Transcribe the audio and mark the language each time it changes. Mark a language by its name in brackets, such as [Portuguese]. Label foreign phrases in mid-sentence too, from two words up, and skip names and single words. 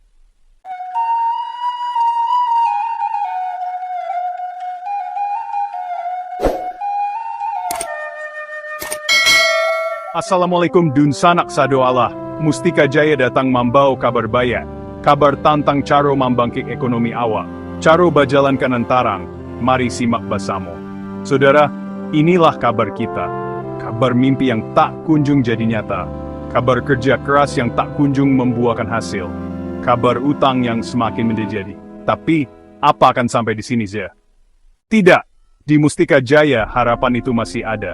[Indonesian] Assalamualaikum [Minangkabau] dun sanak sado [Indonesian] Allah, Mustika Jaya datang membawa kabar baik, kabar tentang [Minangkabau] caro membangkit ekonomi awak, caro bajalankan antarang, [Indonesian] mari simak bersama. Saudara, inilah kabar kita, kabar mimpi yang tak kunjung jadi nyata, kabar kerja keras yang tak kunjung membuahkan hasil, kabar utang yang semakin menjadi. Tapi, apa akan sampai di sini Zia? Tidak, di Mustika Jaya harapan itu masih ada.